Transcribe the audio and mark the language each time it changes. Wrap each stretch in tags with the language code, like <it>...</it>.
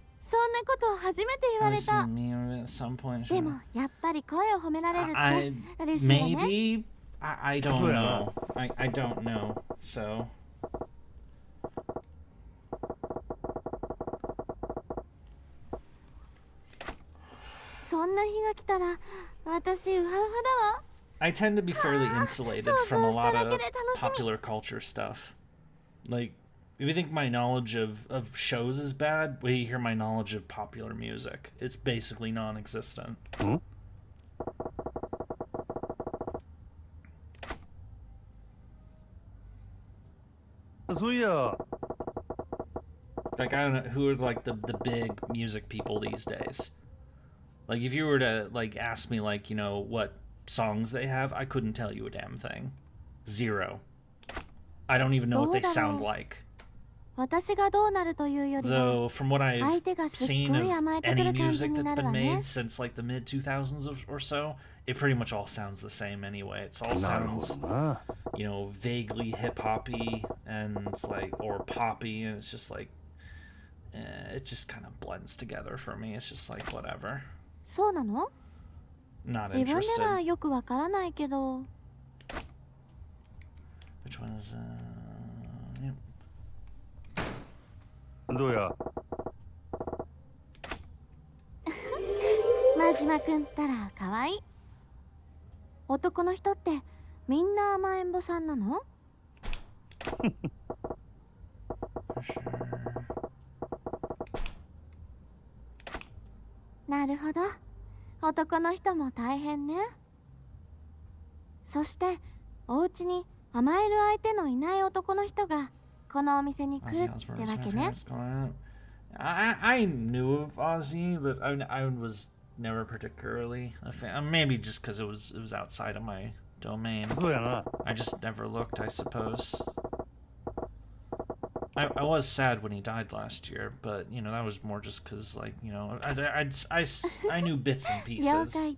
<ja>そんなこと初めて言われた。でもやっぱり声を褒められるって嬉しいわね。</ja> <en>Maybe I don't know. I don't know. So.</en> <ja>そんな日が来たら私ウハウハだわ。</ja> <en>I tend to be fairly insulated from a lot of popular culture stuff. Like, if you think my knowledge of shows is bad, wait till you hear my knowledge of popular music. It's basically non-existent. So yeah. Like, I don't know, who are like the big music people these days? Like, if you were to like ask me like, you know, what songs they have, I couldn't tell you a damn thing. Zero. I don't even know what they sound like. Though, from what I've seen of any music that's been made since like the mid-2000s or so, it pretty much all sounds the same anyway. It all sounds, you know, vaguely hip-hoppy and it's like, or poppy, and it's just like, it just kind of blends together for me. It's just like, whatever.</en> <ja>そうなの？</ja> <en>Not</en> <ja>自分</ja> <en>interested.</en> <ja>ではよくわからないけど。</ja> <en>Which one is, yeah.</en> <ja>どうや。真島くんったら可愛い。男の人ってみんな甘えん坊さんなの？</ja> <en>For sure.</en> <ja>なるほど。男の人も大変ね。そしてお家に甘える相手のいない男の人がこのお店に来るってわけね。</ja> <en>I knew of Ozzy, but I was never particularly a fan. Maybe just because it was outside of my domain. I just never looked, I suppose. I was sad when he died last year, but you know that was more just because, like, you know, I knew bits and pieces.</en>